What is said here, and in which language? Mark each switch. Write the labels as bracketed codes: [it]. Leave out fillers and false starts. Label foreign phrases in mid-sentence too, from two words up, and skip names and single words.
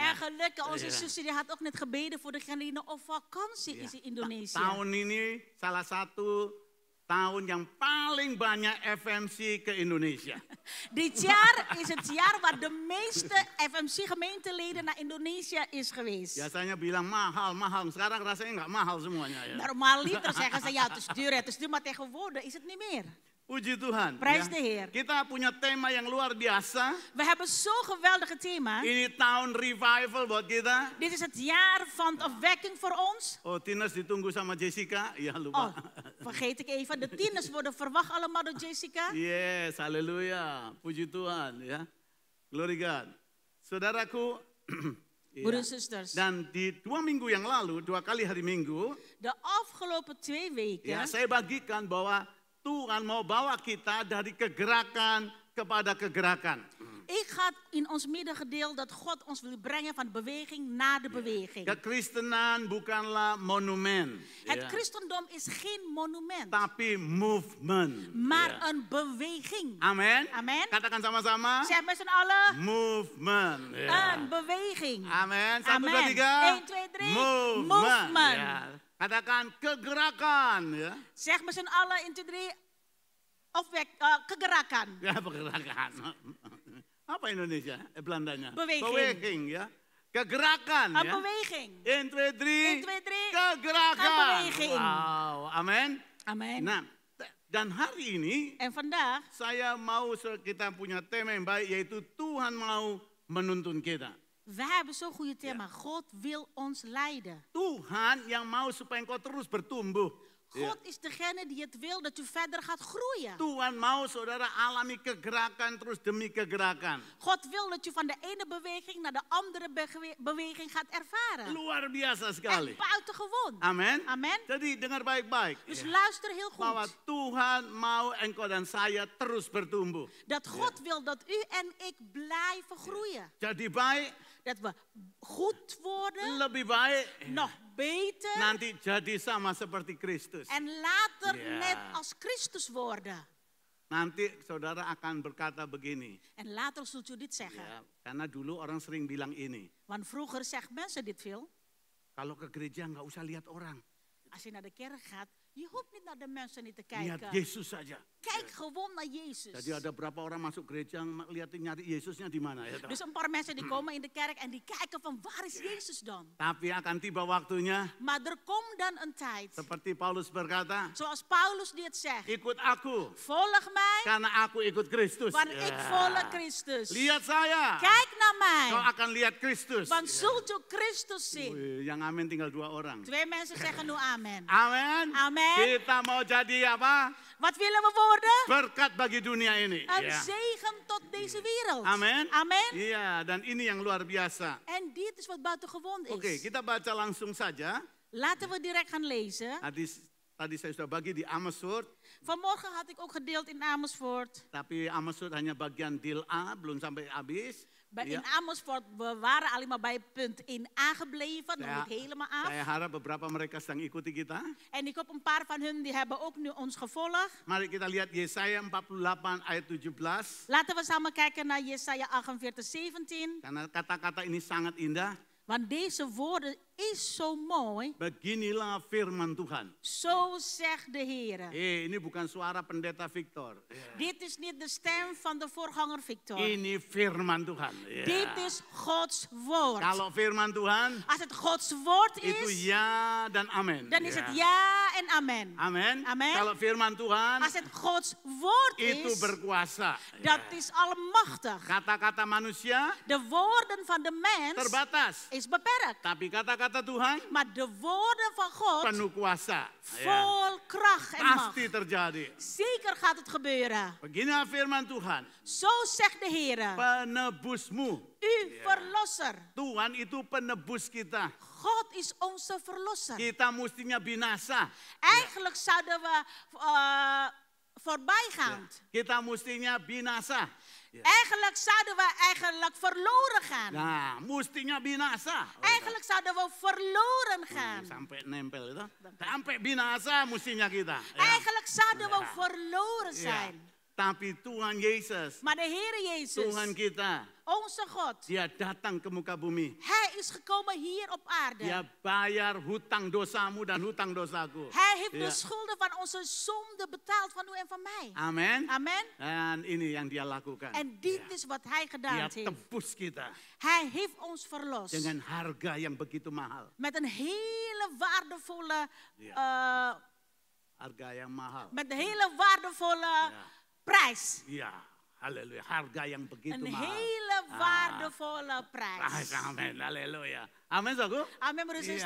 [nl] En gelukkig, onze Ja. zusje die had ook net gebeden voor degene die nog op vakantie is in Indonesië. [id] Tahun ini salah satu tahun yang paling banyak FMC ke Indonesia. [nl] Dit jaar is het jaar waar de meeste FMC-gemeenteleden naar Indonesië is geweest. [id] Biasanya bilang mahal, mahal. Sekarang rasanya nggak mahal semuanya ya. [nl] Normaliter zeggen ze, ja, het is duur, maar tegenwoordig is het niet meer. [id] Puji Tuhan. [nl] Prijs de Heer. [id] Kita punya tema yang luar biasa. [nl] We hebben zo'n geweldige thema. [id] Ini tahun revival buat kita. [nl] Dit is het jaar van opwekking voor ons. [id] Oh, Tinas ditunggu sama Jessica. Ya Oh, lupa. [nl] vergeet ik even. De tieners worden verwacht allemaal door Jessica. [id] Yes, haleluya. Puji Tuhan ya. [en] Glory God. [id] Saudaraku, ya. [nl] Broeders en zusters. [id] Dan di 2 minggu yang lalu, 2 kali hari Minggu, [nl] De afgelopen 2 weken [id] ya saya bagikan bahwa Tuhan mau bawa kita dari kegerakan kepada kegerakan. [nl] Ik had in ons midden gedeeld dat God ons wil brengen van de beweging naar de beweging. [id] Kekristenan bukanlah monumen. [nl] Het [id] Ya. [nl] christendom is geen monument, [id] Tapi movement. [nl] maar [id] Ya. [nl] een beweging. [id] Amin. [nl] Amen. [id] Katakan sama-sama. [nl] Zeg met z'n allen, [id] Movement. Ya. [nl] een beweging. [id] Amin. 1, 2, [nl] Amen. [id] 3. [nl] 1, 2, 3. [id] Movement. [nl] Movement. [id] Ya. Katakan kegerakan. Ya. [nl] Zeg met z'n allen, 1, 2, 3. [id] Kegerakan. Ya, pergerakan. Apa Indonesia? Belandanya. [nl] Beweging. [id] Beweging, ya. Kegerakan, [nl] Een [id] ya. [nl] beweging. [id] 1, 2, 3. [nl] 1, 2, 3. [id] Kegerakan. [nl] Een beweging. [id] Wow, amen. [nl] Amen. [id] Nah, dan hari ini [nl] En vandaag [id] saya mau kita punya tema yang baik, yaitu Tuhan mau menuntun kita. [nl] we hebben zo'n goede thema. God wil ons leiden. [id] Tuhan yang mau supaya engkau terus bertumbuh. [nl] God is degene die het wil dat u verder gaat groeien. [id] Tuhan mau saudara alami kegerakan terus demi kegerakan. [nl] God wil dat u van de ene beweging naar de andere beweging gaat ervaren. [id] Luar biasa sekali. [nl] Echt buitengewoon. [id] Amen. [nl] Amen. [id] Jadi dengar baik-baik. [nl] Dus [id] Ya. [nl] luister heel [id] Bahwa [nl] goed. [id] Tuhan mau engkau dan saya terus bertumbuh. [nl] Dat God wil dat u en ik blijven groeien. [id] Jadi baik, [nl] Dat we goed worden, [id] lebih baik, [nl] nog beter [id] nanti jadi sama seperti Kristus. [nl] en later Ja. net als Christus worden. [id] Nanti saudara akan berkata begini. [nl] En later zult u dit zeggen. [id] Ya, karena dulu orang sering bilang ini. [nl] Want vroeger zeggen mensen dit veel. [id] Kalau ke gereja nggak usah lihat orang. [nl] Als je naar de kerk gaat, je hoeft niet naar de mensen niet te [id] Lihat [nl] kijken. [id] Yesus saja. [nl] Kijk gewoon naar Jezus. [id] Jadi ada berapa orang masuk gereja lihatin nyari Yesusnya di mana ya. [nl] Dus een paar mensen die komen in de kerk en die kijken van waar is Jezus dan? [id] Tapi akan tiba waktunya [nl] Maar er komt dan een tijd, [id] seperti Paulus berkata, [nl] zoals Paulus dit zegt. [id] ikut aku [nl] Volg mij, [id] karena aku ikut Kristus. [nl] want [id] Ya. [nl] ik volg Christus. [id] Lihat saya. [nl] Kijk naar [id] Kau [nl] mij, [id] akan lihat Kristus. [nl] want zult u Christus zien. [id] Wih, yang amin tinggal 2 orang. [nl] 2 mensen zeggen nu amen. [id] Amin. [nl] Amen. [id] Kita mau jadi apa? [nl] Wat willen we worden? [id] Berkat bagi dunia ini. [nl] Een [id] Ya. [nl] zegen tot deze wereld. [id] Amin. [nl] Amen. [id] Iya, dan ini yang luar biasa. [nl] En dit is wat buitengewoon is. [id] Oke, kita baca langsung saja. [nl] Laten we direct gaan lezen. [id] Tadi saya sudah bagi di Amersfoort, [nl] Vanmorgen had ik ook gedeeld in Amersfoort. [id] tapi Amersfoort hanya bagian deal A, belum sampai habis. [nl] In Amersfoort, we waren alleen maar bij punt 1a gebleven, nog niet helemaal af. [id] Saya harap beberapa mereka sedang ikuti kita. [nl] En ik hoop een paar van hun die hebben ook nu ons gevolgd. [id] Mari kita lihat Yesaya 48 ayat 17. [nl] Laten we samen kijken naar Jesaja 48, 17. [id] Karena kata-kata ini sangat indah. [nl] Want deze woorden is zo mooi. [id] Beginilah firman Tuhan. [nl] Zo zegt de Heer. [id] Ini bukan suara pendeta Victor. [nl] Dit is niet de stem van de voorganger Victor. [id] Ini firman Tuhan. Ya. [nl] Dit is Gods woord. [id] Kalau firman Tuhan, [nl] Als het Gods woord [id] itu [nl] is, [id] ya dan amin. [nl] dan is [id] Ya. [nl] het ja en amen. [id] Amin. [nl] Amen. [id] Kalau firman Tuhan, [nl] Als het Gods woord [id] itu [nl] is, [id] berkuasa. [nl] dat is almachtig. [id] Kata-kata manusia [nl] De woorden van de mens [id] terbatas. [nl] is beperkt. [id] Tapi kata-kata Tuhan [nl] Maar de woorden van God, [id] penuh kuasa. Ya. [nl] vol kracht en macht. [id] Pasti terjadi. [nl] Zeker gaat het gebeuren. [id] Beginilah firman Tuhan. [nl] Zo zegt de Heer, [id] Penebusmu. [nl] uw verlosser. [id] Tuhan itu penebus kita. [nl] God is onze verlosser. [id] Kita mestinya binasa. [nl] Eigenlijk zouden we voorbijgaand. [id] Kita mestinya binasa. [nl] Eigenlijk zouden we eigenlijk verloren gaan. [id] Nah, mestinya binasa. [nl] Eigenlijk zouden we verloren gaan. [id] Sampai nempel itu. Sampai binasa mestinya kita. Ya. [nl] Eigenlijk zouden we verloren [id] Ya. [nl] zijn. [id] Tapi Tuhan Yesus, [nl] Maar de Heer Jezus, [id] Tuhan kita, [nl] onze God, [id] Dia datang ke muka bumi. [nl] Hij is gekomen hier op aarde. [id] Dia bayar hutang dosamu dan hutang dosaku. [nl] Hij heeft Ja. de schulden van onze zonde betaald van u en van mij. [id] Amin. [nl] Amen. [id] Dan ini yang dia lakukan. [nl] En dit is wat Hij [id] Dia [nl] gedaan heeft. [id] tebus kita [nl] Hij heeft ons verlost. [id] dengan harga yang begitu mahal. [nl] Met een hele waardevolle, [id] Harga yang mahal. [nl] met een hele waardevolle prijs. [id] Iya, haleluya. Harga yang begitu [nl] Een [id] mahal. [nl] hele waardevolle prijs. [id] Amin, haleluya. Amin, saudaraku. [nl] Amen, broeders en